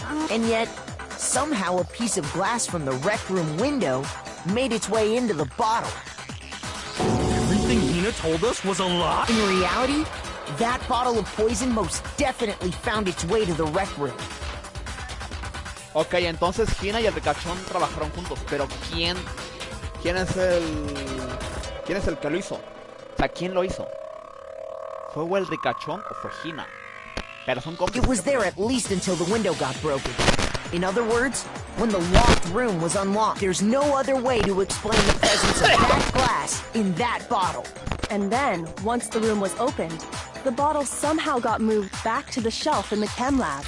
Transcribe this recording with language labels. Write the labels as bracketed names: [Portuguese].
[English] And yet, somehow a piece of glass from the rec room window made its way into the bottle. Everything Hina told us was a lie? In reality, that bottle of poison most definitely found its way to the rec room. [Spanish] Ok, entonces Gina y el ricachón trabajaron juntos, pero ¿quién es el que lo hizo? O sea, ¿quién lo hizo? ¿Fue el ricachón o fue Gina? Pero son cómplices. [English] It was there at least until the window got broken. In other words, when the locked room was unlocked, there's no other way to explain the presence of that glass in that bottle. And then, once the room was opened, the bottle somehow got moved back to the shelf in the chem lab.